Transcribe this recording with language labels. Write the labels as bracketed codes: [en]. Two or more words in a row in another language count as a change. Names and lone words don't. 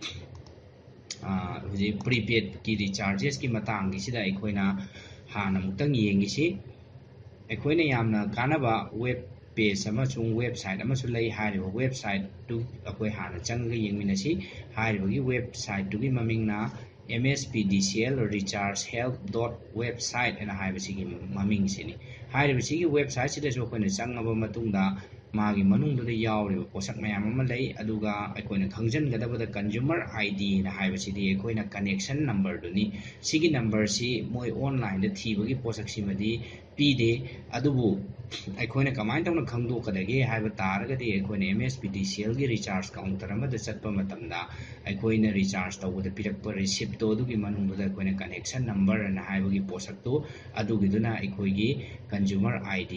[mni] prepaid ki recharges ki matang gi sida akoina hana mutang yengi si akoina yamna kanaba [en] web page [mni] amachung website amachu lei hariba website tu akoi hana changga yengminasi hariba gi website tu gi mamingna MSPDCL recharge help.website ana haiba sigi maming sini hariba sigi website sida so akoina changaba matungda magi manungduda yawriba posak mayam ama lei aduga akoina khangjangadabada [en] consumer ID [mni] na haiba sidi akoina [en] connection number [mni] duni sigi number si moi online da thibagi posak simadi pide adubu akoina kamai tawna khangdokadage haiba taragadi akoina MSPDCL gi [en] recharge counter [mni] amada chatpa matamda akoina recharge tawuda pirakpa receipt to adugi manungduda akoina [en] connection number [mni] na haibagi posak to adugiduna akoigi [en] consumer ID